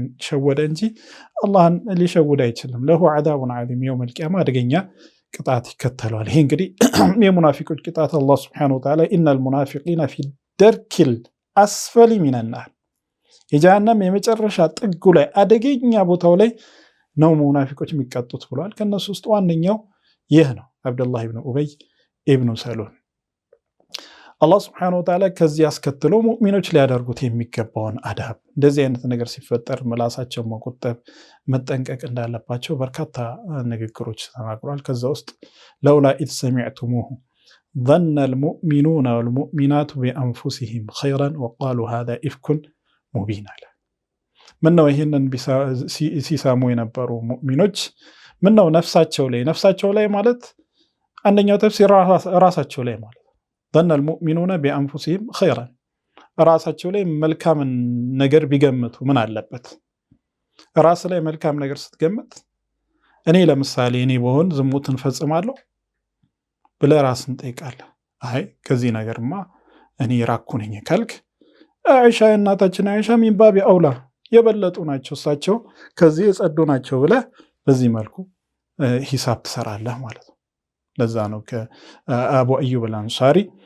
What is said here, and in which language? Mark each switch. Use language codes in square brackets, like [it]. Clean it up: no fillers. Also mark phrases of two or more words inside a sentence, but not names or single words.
[am] ሸወደ እንጂ አላህን ሊሸውድ አይችልም። [ar] له عذاب عظيم يوم القيامة [am] አደገኛ ቅጣት ይከተለዋል። ይሄ እንግዲህ የሙናፊቆች ቅጣት አላህ [ar] سبحانه وتعالى إن المنافقين في الدرك الأسفل من النار [am] የጀሃነም የመጨረሻ ጥጉ ላይ አደገኛ ቦታው ላይ ነው ሙናፊቆች የሚቀጡት ብለዋል። ከነሱ ውስጥ ዋነኛው ይህ ነው፣ አብደላህ ኢብኑ ኡበይ ኢብኑ ሰሉል። አላህ [ar] سبحانه وتعالى [am] ከዚህ አስከትሎ ሙእሚኖች ሊያደርጉት የሚገባውን አዳብ እንደዚህ አይነት ነገር ሲፈጠር ምላሳቸው መቆጠብ መጠንቀቅ እንዳለባቸው በርካታ ንግግሮች ተናግሯል። ከዛ ውስጥ [ar] لولا إذ سمعتموه ظن المؤمنون والمؤمنات بأنفسهم خيرا وقالوا هذا إفك [am] ሙቢን አለ። ምነው ይህንን ሲሰሙ የነበሩ ሙእሚኖች ምነው ነፍሳቸው ላይ ማለት አንደኛው ተፍሲር ራሳቸው ላይ ማለት [ar] ظن المؤمنون بأنفسهم خيرا [am] ራሳቸው ላይ መልካም ነገር ቢገምቱ ምን አለበት? ራስ ላይ መልካም ነገር ስትገምት እኔ ለምሳሌ እኔ በሆን ዝሙትን ፈጽማለሁ ብለህ ራስን ጠይቃለህ። አይ ከዚህ ነገርማ እኔ ራኩ ነኝ ካልክ አይሻ እናታችን አይሻ [ar] من باب أولى [am] የበለጡ ናቸው እሳቸው ከዚህ የጸዱ ናቸው ብለህ በዚህ መልኩ ሂሳብ ትሰራለህ ማለት ነው። ለዛ ነው ከአቡ አዩብ አልአንሳሪ